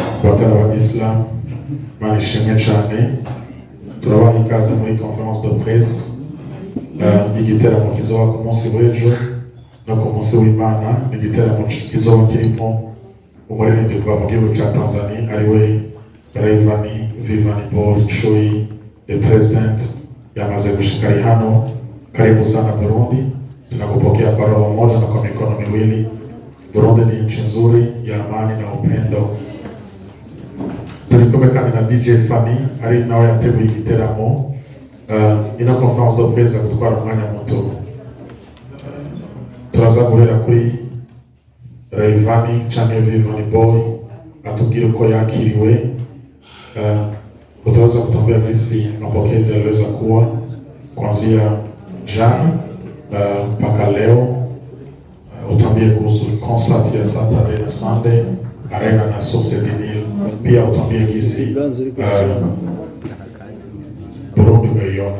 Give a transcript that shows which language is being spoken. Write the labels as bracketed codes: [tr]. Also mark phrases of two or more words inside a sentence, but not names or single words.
[rn] kubatara ab'Islam banishimye cyane. Turabaha ikaze muri [fr] conference de presse [rn] igiteramo kizoba ku munsi w'ejo no ku munsi w'Imana. Igiteramo kizoba kirimo umuririmbyi kuva mu gihugu cya Tanzania ariwe Rayvanny Boy Chui, [en] the president [rn] yamaze gushika hano. [sw] Karibu sana Burundi, tunakupokea kwa roho moja na kwa mikono miwili. Burundi ni nchi nzuri ya amani na upendo. [rn] Tulikomekana na DJ Fanny ari nawe yateguye igiteramo. Ina [fr] conference de presse [rn] gutwara umwanya muto. Turaza guhera kuri Rayvanny Boy atubwire uko yakiriwe. [sw] Utaweza kutuambia jinsi mapokezi yaliweza kuwa kuanzia jana mpaka leo. Utambie kuhusu concert ya Saturday na Sunday Arena na Source du Nil. Pia utambie jinsi Burundi umeiona.